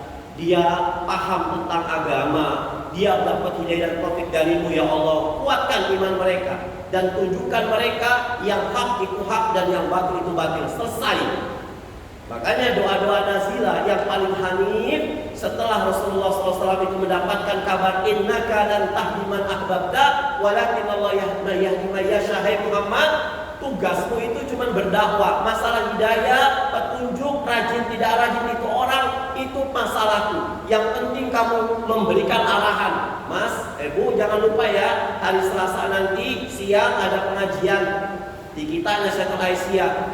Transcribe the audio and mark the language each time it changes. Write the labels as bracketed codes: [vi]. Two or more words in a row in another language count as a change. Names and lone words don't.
[id] Dia paham tentang agama, dia dapat hidayah dan taufik darimu [ar] يا الله. [id] Kuatkan iman mereka dan tunjukkan mereka yang hak itu hak dan yang batil itu batil. Selesai. Makanya doa-doa nazilah yang paling hanif setelah Rasulullah SAW itu mendapatkan kabar [ar] إنك لن تهدي من أحببت ولكن الله يهدي من يشاء. [id] Hai Muhammad, tugasmu itu cuma berdakwah. Masalah hidayah, petunjuk, rajin tidak rajin itu orang, itu masalahku. Yang penting kamu memberikan arahan. Mas, Bu, jangan lupa ya, hari Selasa nanti siang ada pengajian di kita Nasihatul Aisyah.